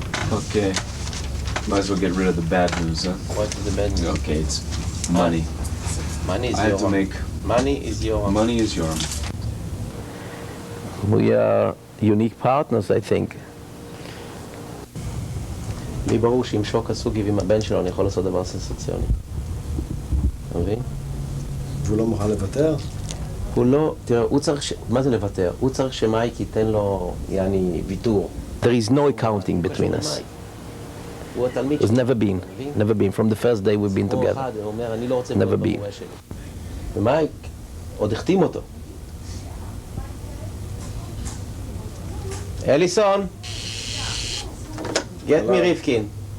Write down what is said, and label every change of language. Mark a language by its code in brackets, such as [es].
[en] Okay, might as well get rid of the bad news, huh? What is the bad news? Okay, it's money. Money is I have to make... Money is Yoram. Money is Yoram. We are unique partners, I think. [he] לי ברור שאם שוק הסוגי ועם הבן שלו אני יכול לעשות דבר סנסציוני. אתה מבין? והוא לא מוכן לוותר? הוא לא, תראה, הוא צריך, מה זה לוותר? הוא צריך שמייק ייתן לו, יעני, ויתור. [en] There is no accounting between us. It's never been. Never been. From the first day we've been together. Never been. [he] ומייק עוד החתים אותו. [en] אליסון, get me Rivkin.